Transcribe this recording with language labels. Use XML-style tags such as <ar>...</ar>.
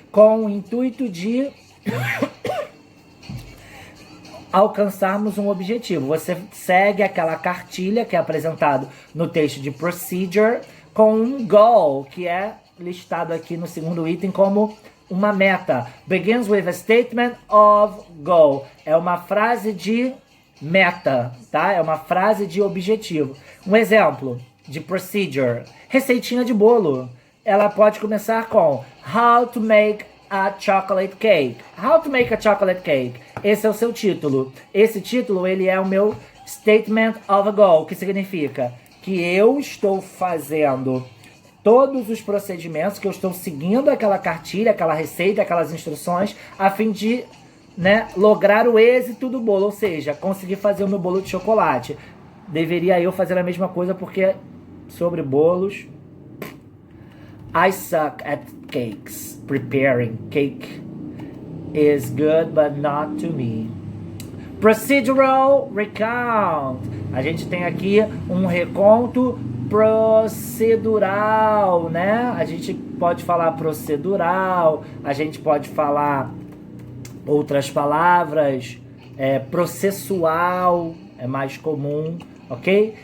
<pt>Com o intuito de alcançarmos um objetivo. Você segue aquela cartilha que é apresentado no texto de procedure com um goal, que é listado aqui no segundo item como uma meta.</pt> <en>Begins with a statement of goal.</en> <pt>É uma frase de meta, tá? É uma frase de objetivo. Um exemplo de procedure. Receitinha de bolo. Ela pode começar com</pt> <en>How to make a chocolate cake. How to make a chocolate cake.</en> <pt>Esse é o seu título. Esse título, ele é o meu statement of a goal, que significa que eu estou fazendo todos os procedimentos, que eu estou seguindo aquela cartilha, aquela receita, aquelas instruções, a fim de, né, lograr o êxito do bolo, ou seja, conseguir fazer o meu bolo de chocolate. Deveria eu fazer a mesma coisa, porque sobre bolos,</pt> <en>I suck at cakes. Preparing cake is good, but not to me. Procedural recount.</en> <pt>A gente tem aqui um reconto procedural, né? A gente pode falar procedural, a gente pode falar outras palavras, processual é mais comum, ok?</pt>